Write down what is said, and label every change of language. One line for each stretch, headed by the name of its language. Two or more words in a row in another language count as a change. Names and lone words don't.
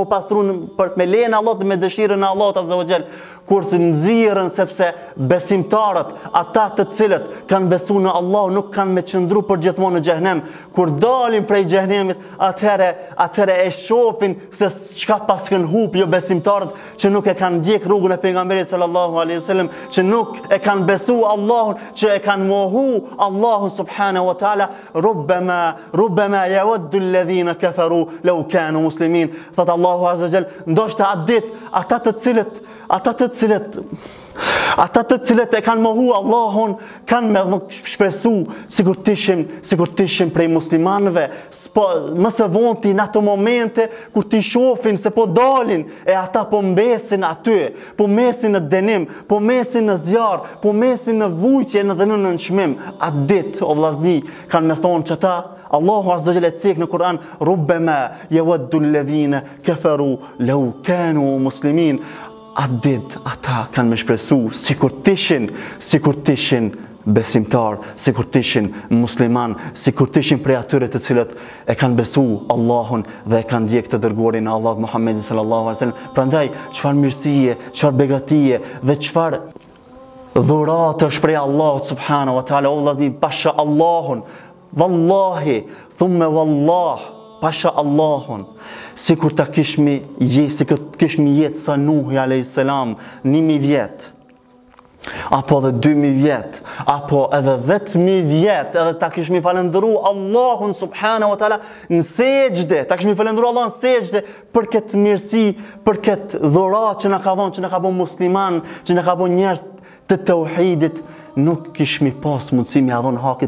Albanian: pastru me lejen e Allahut dhe me dëshirën e Allahut
Arabic: عز وجل,
Albanian: kur të nxirren sepse besimtarët, ata të cilët kanë besuar në Allah, nuk kanë me qëndru për gjithmonë në xhehenem, kur dalin prej xhehenemit, atëherë e shohin se çka pas kanë humb jo besimtarët që nuk e kanë ndjek rrugën e pejgamberit
Arabic: صلى الله عليه وسلم,
Albanian: që nuk e kanë besuar Allahun, që e kanë mohu Allahun
Arabic: سبحانه وتعالى. ربما يود الذين كفروا لو كانوا مسلمين.
Albanian: Thot Allahu
Arabic: عز وجل,
Albanian: ndoshta atë ditë ata të cilët e kanë mohu Allahun kanë me shpresu sikur të ishim prej muslimanëve, më së vonti në ato momente kur t'i shohin se po dalin e ata po mbesin aty, po mesin në denim, po mesin në zjarr, po mesin në vujqje dhe në nënçmim. Atë ditë o vllazni kanë me thonë që ata Allahu
Arabic: عز وجل
Albanian: cek në Kur'an,
Arabic: ربما يود الذين كفروا لو كانوا مسلمين.
Albanian: Atë ditë ata kanë me shpresu sikur t'ishin besimtar, sikur t'ishin musliman, sikur t'ishin prej atyre të cilët e kanë besu Allahun dhe e kanë ndjek të dërguarin e Allahut Muhammedin
Arabic: صلى الله عليه وسلم.
Albanian: Prandaj çfarë mirësie, çfarë begatie dhe çfarë dhuratë është prej Allahut
Arabic: سبحانه وتعالى.
Albanian: O vllazni, pasha Allahun,
Arabic: والله ثم والله,
Albanian: pasha Allahun, sikur ta kishmi jetë sa Nuhi
Arabic: عليه السلام
Albanian: 1000 vjet, apo edhe 2000 vjet, apo edhe 10.000 vjet, edhe ta kishmi falendëru Allahun
Arabic: سبحانه وتعالى
Albanian: në sejdë, ta kishmi falendëru Allahun në sejdë për këtë mirësi, për këtë dhuratë që na ka dhënë, që na ka bën musliman, që na ka bën njerëz të tauhidit, nuk kishmi pas mundësi me ia dhënë hakit.